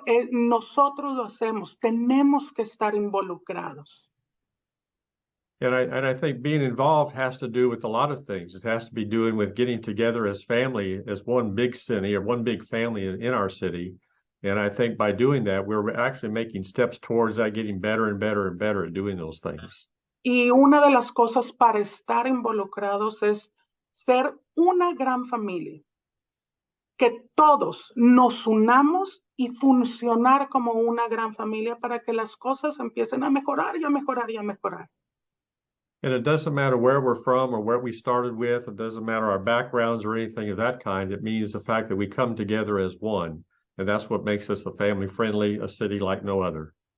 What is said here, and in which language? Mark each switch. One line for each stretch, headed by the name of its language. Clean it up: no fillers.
Spanish: Nosotros lo hacemos, tenemos que estar involucrados.
English: And I think being involved has to do with a lot of things. It has to be doing with getting together as family, as one big city or one big family in our city. And I think by doing that, we're actually making steps towards that, getting better and better and better at doing those things.
Spanish: Y una de las cosas para estar involucrados es ser una gran familia. Que todos nos unamos y funcionar como una gran familia para que las cosas empiecen a mejorar y a mejorar y a mejorar.
English: And it doesn't matter where we're from or where we started with. It doesn't matter our backgrounds or anything of that kind. It means the fact that we come together as one. And that's what makes us a family-friendly, a city like no other.